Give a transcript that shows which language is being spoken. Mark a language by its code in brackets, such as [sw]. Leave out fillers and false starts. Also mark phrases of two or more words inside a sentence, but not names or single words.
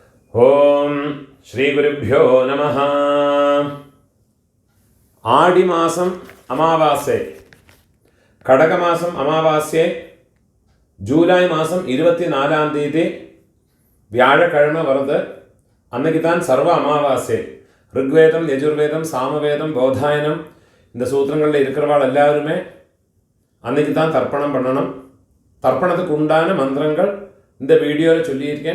[sa] ഓം ശ്രീ ഗുരുഭ്യോ നമഃ. [ml] ആടിമാസം അമാവാസ്യ, കടകമാസം അമാവാസ്യ ജൂലൈ മാസം 24-ാം തീയതി [ta] வியாழக்கிழமை வருது. அன்னைக்கு தான் சர்வ அமாவாஸ்யை. ரிக்வேதம், யஜுர்வேதம், சாமவேதம், போதாயனம் இந்த சூத்திரங்களில் இருக்கிறவாள் எல்லாருமே அன்னைக்கு தான் தர்ப்பணம் பண்ணணும். தர்ப்பணத்துக்கு உண்டான மந்திரங்கள் இந்த வீடியோவில் சொல்லியிருக்கேன்.